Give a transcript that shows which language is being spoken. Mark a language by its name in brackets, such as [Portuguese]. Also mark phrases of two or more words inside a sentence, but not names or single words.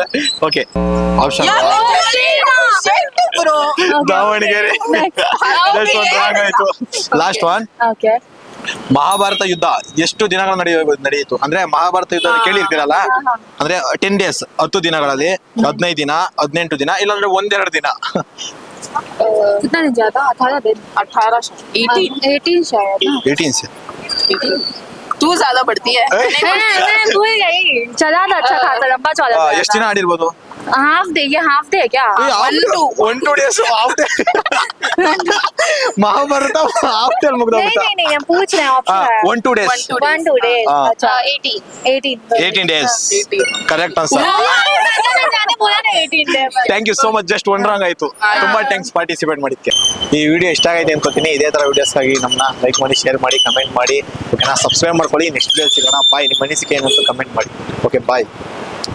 [Kannada] ಓಕೆ, ಆಪ್ಷನ್ ದಾವಣಗೆರೆ. ಆಯ್ತು. [English] last one. [Kannada] ಮಹಾಭಾರತ ಯುದ್ಧ ಎಷ್ಟು ದಿನಗಳು ನಡೆಯಿತು? ಅಂದ್ರೆ ಮಹಾಭಾರತ ಯುದ್ಧ ಕೇಳಿರ್ತೀರಲ್ಲ, ಅಂದ್ರೆ 10 days, 10 ದಿನಗಳಲ್ಲಿ, 15 ದಿನ, 18 ದಿನ, ಇಲ್ಲಾಂದ್ರೆ 1-2 ದಿನ. [Hindi] कितना दिन ज्यादा? 18 दिन. 18 शायद ना? 18 से. तू ज्यादा बढ़ती है. मैं भूल गई. चला था, अच्छा खासा लंबा चला था. [Kannada] ಎಷ್ಟು ದಿನ ಆಡಿರ್ಬೋದು? [English] half day [Hindi] क्या? [English] 1-2 days. half day. [Kannada] ಮಹಾಭಾರತ [English] half day [Kannada] ಮುಗ್ದೋಗುತ್ತೆ. [Hindi] नहीं हम पूछ रहे हैं ऑप्शन. [English] 1-2 days. 1-2 days. अच्छा 18 days. correct answer. [Hindi] मैंने बोला ना 18 days. [English] thank you so much. just 1 wrong [Kannada] ಆಯ್ತು. ತುಂಬಾ [English] thanks participate [Kannada] ಮಾಡಿದ್ಕೆ. ಈ ವಿಡಿಯೋ ಇಷ್ಟ ಆಗಿದೆ ಅನ್ಕೋತೀನಿ. ಇದೇ ತರ ವಿಡಿಯೋಸ್ ಆಗಿ ನಮ್ಮನ್ನ ಲೈಕ್ ಮಾಡಿ, ಶೇರ್ ಮಾಡಿ, ಕಮೆಂಟ್ ಮಾಡಿ. ಓಕೆನಾ? ಸಬ್ಸ್ಕ್ರೈಬ್ ಮಾಡ್ಕೊಳ್ಳಿ. [English] next video [Kannada] ಸಿಗೋಣ. ಬಾಯ್. ನಿಮ್ಮ ಅನಿಸಿಕೆ ಏನಂತ ಕಮೆಂಟ್ ಮಾಡಿ. [English] okay, bye.